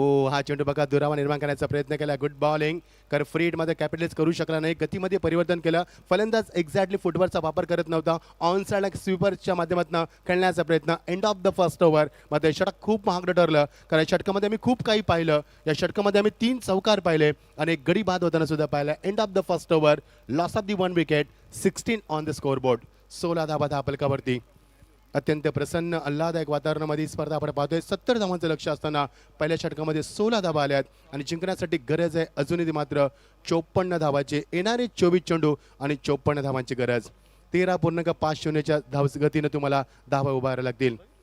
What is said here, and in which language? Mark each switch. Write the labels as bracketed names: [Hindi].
[Marathi] हा चेंडू बघा दुरावा निर्माण करण्याचा प्रयत्न केला. [English] good bowling, [Marathi] कारण फ्री हिटमध्ये कॅपिटलाइज करू शकला नाही. गतीमध्ये परिवर्तन केलं. फलंदाज एक्झॅक्टली फुटबॉलचा वापर करत नव्हता. ऑन साईडला स्वीपरच्या माध्यमातून खेळण्याचा प्रयत्न. [English] end of the first over [Marathi] मात्र षटक खूप महागडं ठरलं, कारण या षटकामध्ये आम्ही खूप काही पाहिलं. या षटकामध्ये आम्ही 3 चौकार पाहिले आणि एक गडी बाद होताना सुद्धा पाहिलं. [English] End of the first over, loss of the 1 wicket, 16 on the scoreboard. [Marathi] 16 धावा धापलकावरती. अत्यंत प्रसन्न आल्हादायक वातावरणामध्ये स्पर्धा आपण पाहतोय. 70 धावांचं लक्ष असताना पहिल्या षटकामध्ये 16 धावा आल्यात आणि जिंकण्यासाठी गरज आहे अजूनही मात्र 54 धावाचे. येणारे 24 चेंडू आणि 54 धावांची गरज. 13.50च्या धावगतीनं तुम्हाला धावा उभाराव्या लागतील.